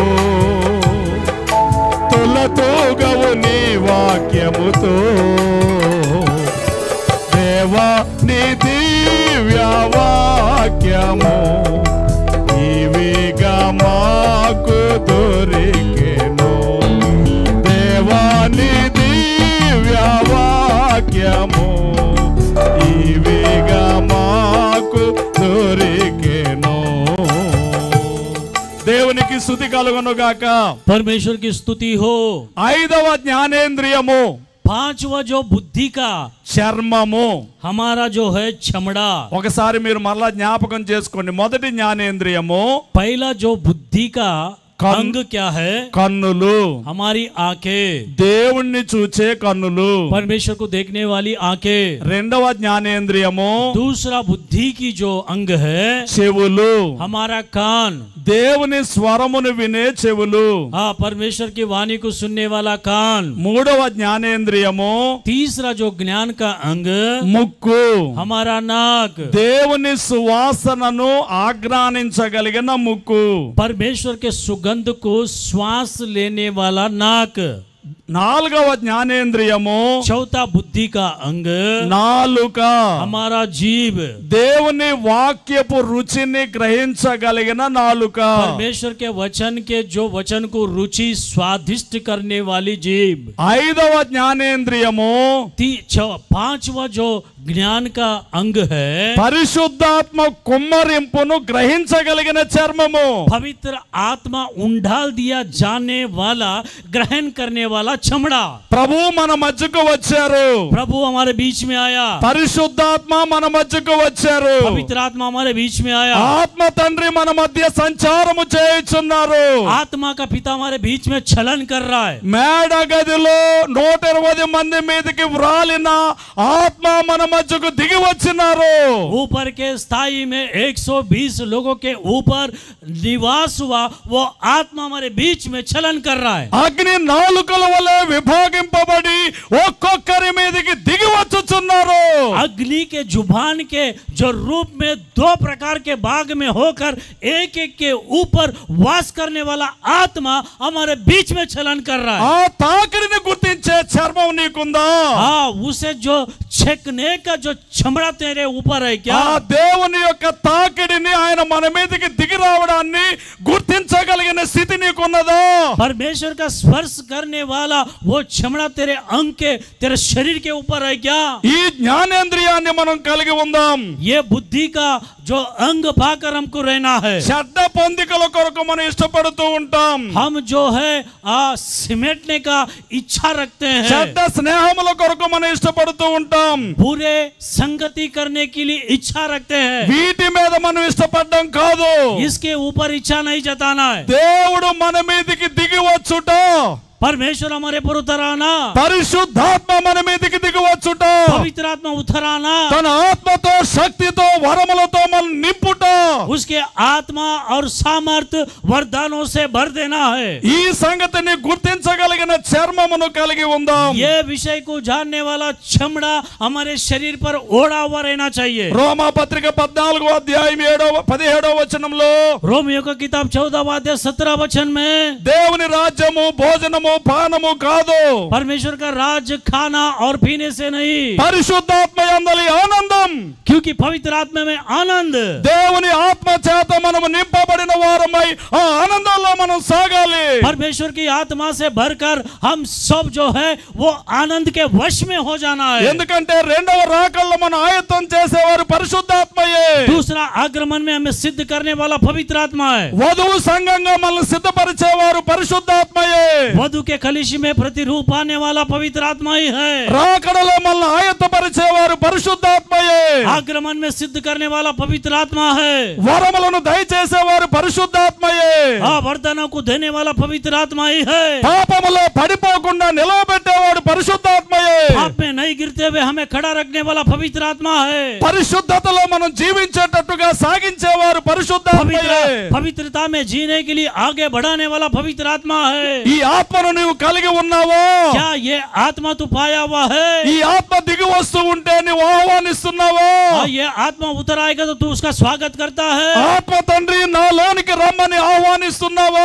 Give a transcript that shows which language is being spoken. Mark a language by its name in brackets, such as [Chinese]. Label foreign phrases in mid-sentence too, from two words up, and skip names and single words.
[Telugu] తులతూగవు నీ వాక్యముతో, దేవా నీ దివ్య వాక్యము ఇవిగా మాకు దొరికెను, దేవాని దివ్య వాక్యము ఇవిగా మాకు దొరికెను। స్తుతి కలుగును గాక. [Hindi] परमेश्वर की स्तुति हो। [Telugu] ఐదవ జ్ఞానేంద్రియము [Hindi] पांचवा जो बुद्धि का [Telugu] చర్మము. [Hindi] हमारा जो है चमड़ा। [Telugu] ఒకసారి మీరు మరలా జ్ఞాపకం చేసుకోండి. మొదటి జ్ఞానేంద్రియము [Hindi] पहला जो बुद्धि का अंग क्या है? [Telugu] కన్నులు, [Hindi] हमारी आंखें, [Telugu] దేవుణ్ణి చూచే కన్నులు. [Hindi] परमेश्वर को देखने वाली आंखें। [Telugu] రెండవ జ్ఞానేంద్రియము [Hindi] दूसरा बुद्धि की जो अंग है [Telugu] చెవులు, [Hindi] हमारा कान। [Telugu] దేవుని స్వరమును వినే చెవులు. [Hindi] हाँ, परमेश्वर की वाणी को सुनने वाला कान। [Telugu] మూడవ జ్ఞానేంద్రియము [Hindi] तीसरा जो ज्ञान का अंग [Telugu] ముక్కు, [Hindi] हमारा नाक। [Telugu] దేవుని సువాసనను ఆగ్రానించగలిగిన ముక్కు. [Hindi] परमेश्वर के सुगंध को श्वास लेने वाला नाक। [Telugu] నాలుగవ జ్ఞానేంద్రియము [Hindi] चौथा बुद्धि का अंग [Telugu] నాలుక, [Hindi] हमारा जीभ। [Telugu] దేవుని వాక్యపు రుచిని గ్రహించగలిగిన నాలుక. [Hindi] परमेश्वर के जो वचन को रुचि स्वादिष्ट करने वाली जीभ। [Telugu] ఐదవ జ్ఞానేంద్రియము [Hindi] पांचवा जो ज्ञान का अंग है [Telugu] పరిశుద్ధాత్మ కుమ్మరింపును గ్రహించగలిగిన చర్మము. [Hindi] पवित्र आत्मा उंडाल दिया जाने वाला, ग्रहण करने वाला चमड़ा। [Telugu] ప్రభు మన మధ్యకు వచ్చారు. [Hindi] प्रभु हमारे बीच में आया। [Telugu] పరిశుద్ధాత్మ మన మధ్యకు వచ్చారు. [Hindi] पवित्र आत्मा हमारे बीच में आया। [Telugu] ఆత్మ తండ్రి మన మధ్య సంచారము చేయుచున్నారు. [Hindi] आत्मा का पिता हमारे बीच में छलन कर रहा है। [Telugu] మేడ గదిలో 120 మంది మీదకి వ్రాలిన ఆత్మ మన మధ్యకు దిగి వచ్చినారు. [Hindi] ऊपर के स्थाई में 120 लोगों के ऊपर निवास हुआ, वो आत्मा हमारे बीच में छलन कर रहा है। [Telugu] అగ్ని నాలుకల వలె విభాగింపబడి ఒక్కొక్కరి మీదకి దిగి వచ్చుచున్నారు. [Hindi] अग्नि के जुबान के जो रूप में दो प्रकार के भाग में होकर एक एक के ऊपर वास करने वाला आत्मा हमारे बीच में छलन कर रहा है। [Telugu] ఆ తాకిడిని గుర్తించే చర్మం నీకుందా? [Hindi] हाँ, उसे जो छेकने का जो चमड़ा तेरे ऊपर है क्या? [Telugu] ఆ దేవుని యొక్క తాకిడిని ఆయన మన మీదకి దిగి రావడాన్ని గుర్తించగలిగిన స్థితి నీకున్నదా? [Hindi] परमेश्वर का स्पर्श करने वाला वो चमड़ा तेरे अंग के, तेरे शरीर के ऊपर है क्या? [Telugu] ఈ జ్ఞానేంద్రియాన్ని మనం కలిగి ఉందాం. [Hindi] ये बुद्धि का जो अंग पाकर हमको रहना है। [Telugu] చెడ్డ పొందికల కొరకు మనం ఇష్టపడుతూ ఉంటాం. [Hindi] हम जो है सिमटने का इच्छा रखते हैं। [Telugu] చెడ్డ స్నేహముల కొరకు మనం ఇష్టపడుతూ ఉంటాం. [Hindi] बुरे संगति करने के लिए इच्छा रखते हैं। [Telugu] వీటి మీద మనం ఇష్టపడడం కాదు. [Hindi] इसके ऊपर इच्छा नहीं जताना है। [Telugu] దేవుడు మన మీదకి దిగి వచ్చుట, [Hindi] परमेश्वर हमारे पर उतर आना, [Telugu] పరిశుద్ధాత్మ మన మీదకి దిగి వచ్చుట, [Hindi] पवित्र आत्मा उतर आना, [Telugu] తన ఆత్మతో శక్తితో వరములతో మనం నింపుట, [Hindi] उसके आत्मा और सामर्थ वरदानों से भर देना है। [Telugu] ఈ సంగతిని గుర్తించగలిగిన చర్మమును కలిగి ఉందాం. [Hindi] ये विषय को जानने वाला चमड़ा हमारे शरीर पर ओढ़ा हुआ रहना चाहिए। [Telugu] రోమా పత్రిక 14వ అధ్యాయం 17వ వచనంలో [Hindi] रोमियो का किताब 14वां अध्याय 17 वचन में [Telugu] దేవుని రాజ్యము భోజనము పానము కాదు, [Hindi] परमेश्वर का राज खाना और पीने से नहीं, [Telugu] పరిశుద్ధాత్మ యందలి ఆనందం. [Hindi] क्योंकि पवित्र आत्मा में आनंद। [Telugu] దేవుని ఆత్మ చేత మనము నింపబడిన వారమై ఆ ఆనందంలో మనం సాగాలి. [Hindi] परमेश्वर की आत्मा से भरकर हम सब जो है वो आनंद के वश में हो जाना है। [Telugu] ఎందుకంటే రెండవ రాకల్లో మనం ఆయత్తం చేసేవారు పరిశుద్ధాత్మయే. [Hindi] दूसरा आगमन में हमें सिद्ध करने वाला पवित्र आत्मा है। [Telugu] వధువు సంఘంగా మనల్ని సిద్ధపరిచేవారు పరిశుద్ధాత్మయే. [Hindi] वधु के कलिशी में प्रतिरूप आने वाला पवित्र आत्मा ही है। [Telugu] రాకడలో మనల్ని ఆయత్తపరిచేవారు పరిశుద్ధాత్మయే. [Hindi] आगमन में सिद्ध करने वाला पवित्र आत्मा है। [Telugu] వరములను దయచేసేవారు పరిశుద్ధాత్మయే. [Hindi] वरदानों को देने वाला पवित्र आत्मा ही है। [Telugu] పాపములో పడిపోకుండా నిలవబెట్టేవాడు పరిశుద్ధాత్మయే. [Hindi] पाप में नहीं गिरते हुए हमें खड़ा रखने वाला पवित्र आत्मा है। [Telugu] పరిశుద్ధతలో మనం జీవించేటట్టుగా సాగించేవారు పరిశుద్ధాత్మయే. [Hindi] पवित्रता में जीने के लिए आगे बढ़ाने वाला पवित्र आत्मा है। [Telugu] ఈ ఆత్మను నువ్వు కలిగి ఉన్నావో? [Hindi] क्या ये आत्मा तू पाया हुआ है? [Telugu] ఈ ఆత్మ దిగి వస్తూ ఉంటే నువ్వు ఆహ్వానిస్తున్నావో? [Hindi] ये आत्मा उतर आएगा तो तू उसका स्वागत करता है। [Telugu] ఆత్మ తండ్రి నాలోనికి రమ్మని ఆహ్వానిస్తున్నావో?